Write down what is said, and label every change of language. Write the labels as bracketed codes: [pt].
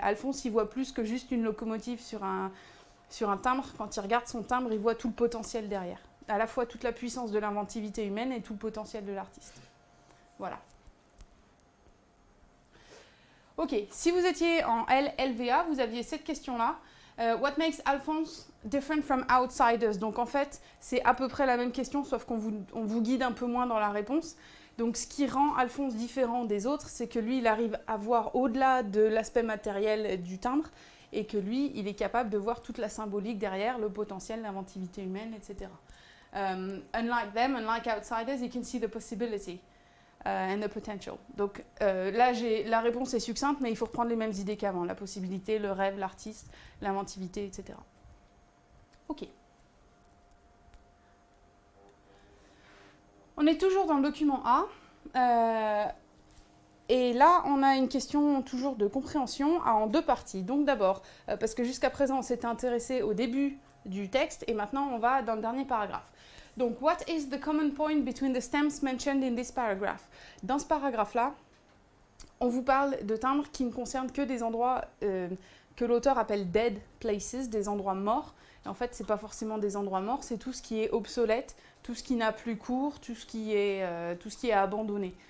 [fr] Alphonse, il voit plus que juste une locomotive sur un timbre. Quand il regarde son timbre, il voit tout le potentiel derrière. À la fois toute la puissance de l'inventivité humaine et tout le potentiel de l'artiste. Voilà. Ok, si vous étiez en LVA, vous aviez cette question-là. [en] What makes Alphonse different from outsiders? [fr] Donc en fait, c'est à peu près la même question, sauf qu'on vous guide un peu moins dans la réponse. Donc ce qui rend Alphonse différent des autres, c'est que lui, il arrive à voir au-delà de l'aspect matériel du timbre, et que lui, il est capable de voir toute la symbolique derrière, le potentiel, l'inventivité humaine, etc. [en] Unlike them, unlike outsiders, you can see the possibility and the potential. [fr] Donc là, la réponse est succincte, mais il faut reprendre les mêmes idées qu'avant. La possibilité, le rêve, l'artiste, l'inventivité, etc. Ok. On est toujours dans le document A. Et là, on a une question toujours de compréhension en deux parties. Donc d'abord, parce que jusqu'à présent, on s'était intéressé au début du texte, et maintenant, on va dans le dernier paragraphe. Donc, [en] what is the common point between the stamps mentioned in this paragraph? [fr] Dans ce paragraphe-là, on vous parle de timbres qui ne concernent que des endroits que l'auteur appelle dead places, des endroits morts. Et en fait, ce n'est pas forcément des endroits morts, c'est tout ce qui est obsolète, tout ce qui n'a plus cours, tout ce qui est abandonné.